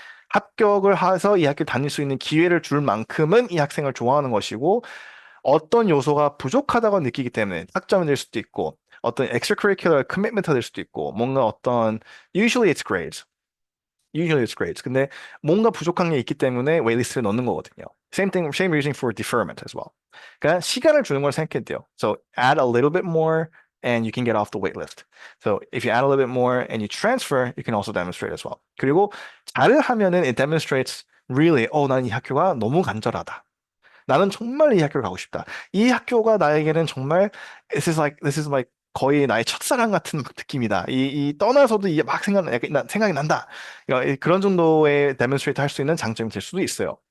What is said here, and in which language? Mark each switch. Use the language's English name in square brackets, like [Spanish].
[Korean] 합격을 해서 이 학교 다닐 수 있는 기회를 줄 만큼은 이 학생을 좋아하는 것이고 어떤 요소가 부족하다고 느끼기 때문에 학점이 될 수도 있고 어떤 extracurricular commitment가 될 수도 있고 뭔가 어떤 [English] usually it's grades. Usually it's grades. [Korean] 근데 뭔가 부족한 게 있기 때문에 웨이트리스트에 넣는 거거든요. [English] Same reason for deferment as well. [Korean] 그러니까 시간을 주는 걸 생각해야 돼요. [English] So add a little bit more and you can get off the wait list. So if you add a little bit more and you transfer, you can also demonstrate as well. [Korean] 그리고 잘 하면은 [English] it demonstrates really, [Korean] 난 이 학교가 너무 간절하다. 나는 정말 이 학교를 가고 싶다. 이 학교가 나에게는 정말 [English] this is like [Korean] 거의 나의 첫사랑 같은 느낌이다. 이 떠나서도 이게 막 생각이 난다. 그런 정도의 데몬스트레이트 할 수 있는 장점이 될 수도 있어요.